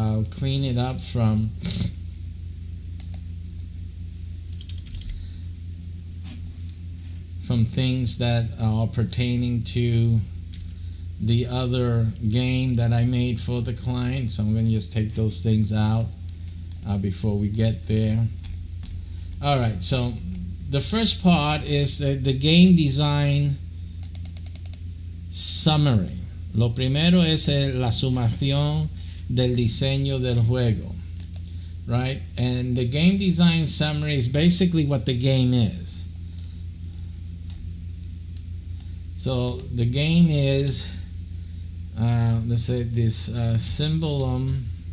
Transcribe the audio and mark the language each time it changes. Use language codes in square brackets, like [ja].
[en] clean it up from things that are pertaining to the other game that I made for the client. So I'm going to just take those things out before we get there. All right, so the first part is the game design summary. [es] Lo primero es la sumación del diseño del juego, right? [en] And the game design summary is basically what the game is. So the game is, let's say this SYMBOLUM